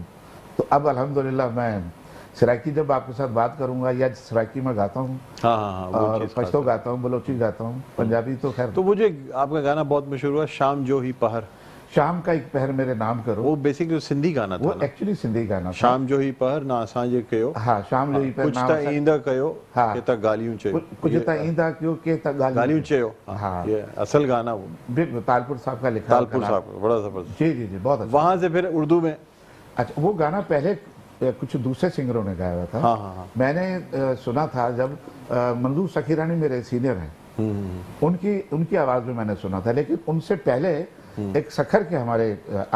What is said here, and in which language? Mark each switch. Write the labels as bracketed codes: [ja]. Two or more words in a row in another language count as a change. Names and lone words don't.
[ur] تو اب [ar] الحمد لله [ur] میں سرائیکی جب آپ کے ساتھ بات کروں گا، یا سرائیکی میں گاتا ہوں, ہاں ہاں ہاں، وہ اور چیز خاص پشتو گاتا ہوں، بلوچی گاتا ہوں، پنجابی تو خیر. تو وہ جو آپ کا گانا بہت مشہور ہوا, [sd] शाम जो ही पहर, [ur] شام کا ایک پہر میرے نام کرو, وہ بیسکلی سندھی گانا وہ تھا نا? ایکچوئلی سندھی گانا تھا. [sd] शाम जो ही पहर ना असांजे कयो, हाँ, शाम जो ही पहर कुछ नाम त असां- ईंदा कयो, [ur] ہاں. [sd] के त गालियूं चयो, कुछ त ईंदा क्यों के त गालियूं चयो। [ur] ہاں. یہ اصل گانا وہ بالکل تالپور صاحب کا لکھا ہوا तालपुर گانا. صاحب کا، بڑا زبردست. جی جی جی بہت اچھا. وہاں سے پھر اردو میں, اچھا، وہ گانا پہلے کچھ دوسرے سنگروں نے گایا ہوا تھا. ہاں ہاں ہاں, میں نے سنا تھا جب منظور سخیرانی میرے سینئر ہیں، ان کی آواز میں میں نے سنا تھا، لیکن ان سے پہلے ایک سکھر کے ہمارے آرٹسٹ